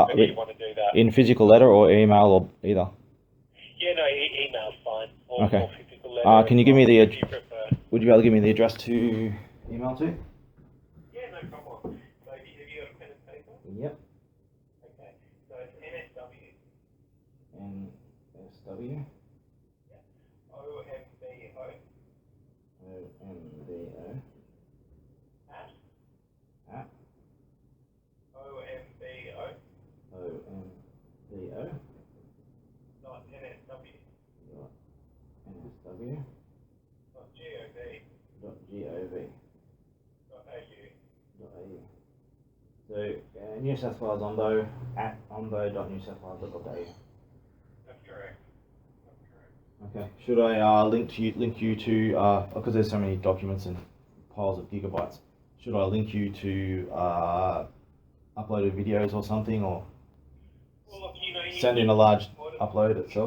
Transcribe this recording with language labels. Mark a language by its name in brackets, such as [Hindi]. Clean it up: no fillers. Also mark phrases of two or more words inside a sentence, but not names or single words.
[English] you want to do that. In physical letter or email or either? Yeah, no, email's fine. Okay. Or physical letter. Can you give me the? Would you be able to give me the address to email to? Yeah, no problem. So have you got a pen and paper? Yep. Okay. So it's NSW. NSW. Yep. OMBO. OMBO. At. OMBO. OMBO. Dot NSW. NSW. Dot GOV. Dot GOV. Dot AU. Dot AU. So New South Wales Ombo at ombo.newsouthwales.au. That's correct. Okay. Should I link you to because there's so many documents and piles of gigabytes. Should I link you to uploaded videos or something, or send in a large upload itself?